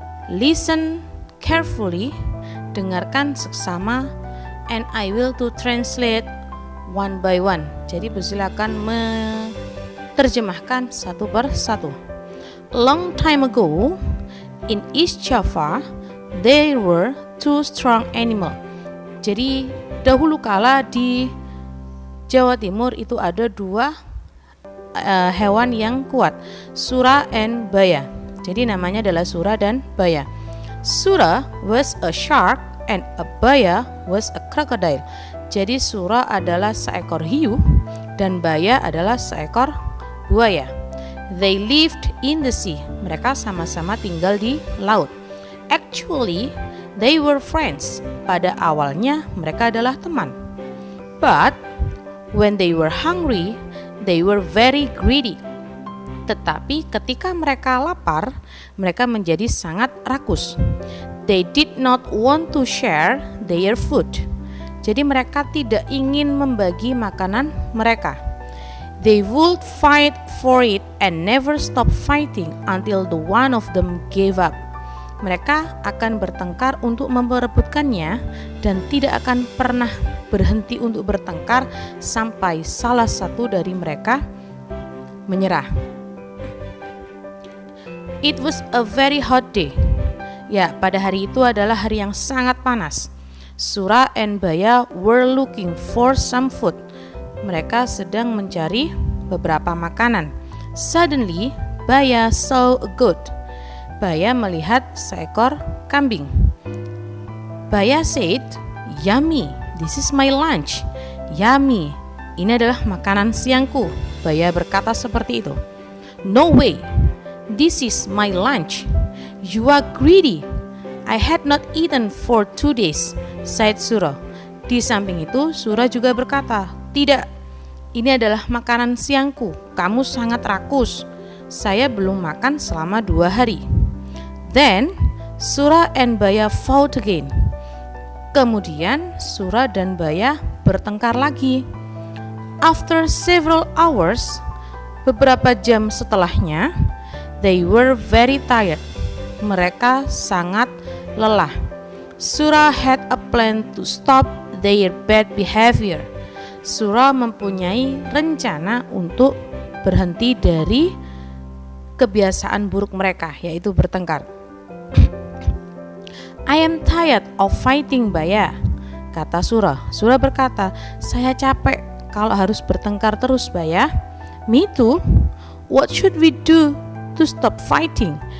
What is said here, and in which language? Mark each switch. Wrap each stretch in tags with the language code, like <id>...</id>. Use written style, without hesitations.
<en>Listen carefully,</en> <id>dengarkan seksama,</id> <en>and I will to translate one by one.</en> <id>Jadi Puzila akan menerjemahkan satu per satu.</id> <en>Long time ago, in East Java, there were two strong animals.</en> <id>Jadi dahulu kala di Jawa Timur itu ada dua hewan yang kuat, Sura and Baya. Jadi namanya adalah Sura dan Baya.</id> <en>Sura was a shark and a Baya was a crocodile.</en> <id>Jadi Sura adalah seekor hiu dan Baya adalah seekor buaya.</id> <en>They lived in the sea.</en> <id>Mereka sama-sama tinggal di laut.</id> <en>Actually, they were friends.</en> <id>Pada awalnya mereka adalah teman.</id> <en>But when they were hungry, they were very greedy.</en> <id>Tetapi ketika mereka lapar, mereka menjadi sangat rakus.</id> <en>They did not want to share their food.</en> <id>Jadi mereka tidak ingin membagi makanan mereka.</id> <en>They would fight for it and never stop fighting until the one of them gave up.</en> <id>Mereka akan bertengkar untuk memperebutkannya dan tidak akan pernah berhenti untuk bertengkar sampai salah satu dari mereka menyerah.</id> <en>It was a very hot day.</en> <id>Ya, pada hari itu adalah hari yang sangat panas.</id> <en>Sura and Baya were looking for some food.</en> <id>Mereka sedang mencari beberapa makanan.</id> <en>Suddenly, Baya saw a goat.</en> <id>Baya melihat seekor kambing.</id> <en>Baya said, "Yummy, this is my lunch."</en> <id>Yummy, ini adalah makanan siangku. Baya berkata seperti itu.</id> <en>No way, this is my lunch. You are greedy. I had not eaten for 2 days, said Sura.</en> <id>Di samping itu, Sura juga berkata, tidak, ini adalah makanan siangku. Kamu sangat rakus. Saya belum makan selama 2 hari.</id> <en>Then, Sura and Baya fought again.</en> <id>Kemudian, Sura dan Baya bertengkar lagi.</id> <en>After several hours,</en> <id>beberapa jam setelahnya,</id> <en>they were very tired.</en> <id>Mereka sangat lelah.</id> <en>Sura had a plan to stop their bad behavior.</en> <id>Sura mempunyai rencana untuk berhenti dari kebiasaan buruk mereka, yaitu bertengkar.</id> <en>I am tired of fighting, Baya,</en> <id>kata Sura. Sura berkata, saya capek kalau harus bertengkar terus, Baya.</id> <en>Me too. What should we do to stop fighting?</en>